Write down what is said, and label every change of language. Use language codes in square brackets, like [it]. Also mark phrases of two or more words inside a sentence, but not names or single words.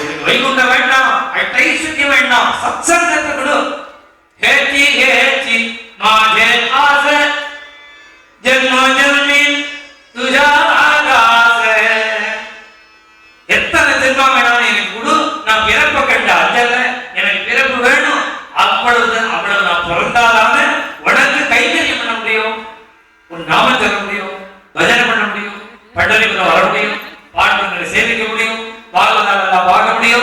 [ta] வைகுண்ட வேண்டாம், ஐஸ்வர்யம் வேண்டாம், சத்சங்கத்தை கொடு. [mr] हेची हेची माझे आस जन्म जन्मी तुझा आगास. [ta] எத்தனை ஜென்மம் வேணாலும் எனக்கு கொடு, நான் பிறப்ப கண்ட அஞ்சல, எனக்கு பிறப்பு வேணும். அவ்வளவு நான் பிறந்தாதான உனக்கு கைங்கரியம் பண்ண முடியும், உன் நாமம் தர முடியும், பஜனை பண்ண முடியும், பண்டரிபுரம் வர முடியும், பாண்டவர்களை சேவிக்க முடியும், பாகவதாலெல்லாம் பார்க்க முடியும்.